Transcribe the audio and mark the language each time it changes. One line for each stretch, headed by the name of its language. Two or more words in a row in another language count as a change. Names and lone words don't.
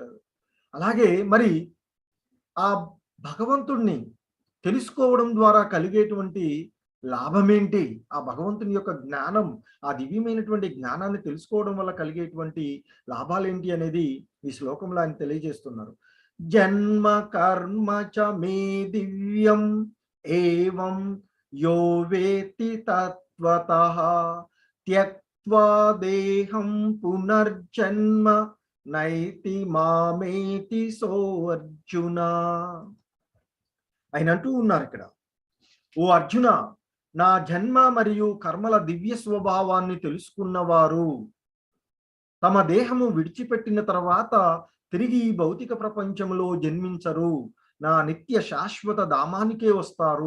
Telugu: అలాగే మరి ఆ భగవంతుడిని తెలుసుకోవడం ద్వారా కలిగేటువంటి లాభమేంటి, ఆ భగవంతుని యొక్క జ్ఞానం, ఆ దివ్యమైనటువంటి జ్ఞానాన్ని తెలుసుకోవడం వల్ల కలిగేటువంటి లాభాలేంటి అనేది ఈ శ్లోకంలో ఆయన తెలియజేస్తున్నారు.
Sanskrit: జన్మ కర్మ చ మే దివ్యం ఏవం యో వేత్తి తత్వతః త్యక్త్వా దేహం పునర్జన్మ నైతి మామేతి సో అర్జున.
Telugu: ఆయన అంటూ ఉన్నారు ఇక్కడ, ఓ అర్జున, నా జన్మ మరియు కర్మల దివ్య స్వభావాన్ని తెలుసుకున్నవారు తమ దేహము విడిచిపెట్టిన తర్వాత తిరిగి ఈ భౌతిక ప్రపంచంలో జన్మించరు, నా నిత్య శాశ్వత ధామానికే వస్తారు.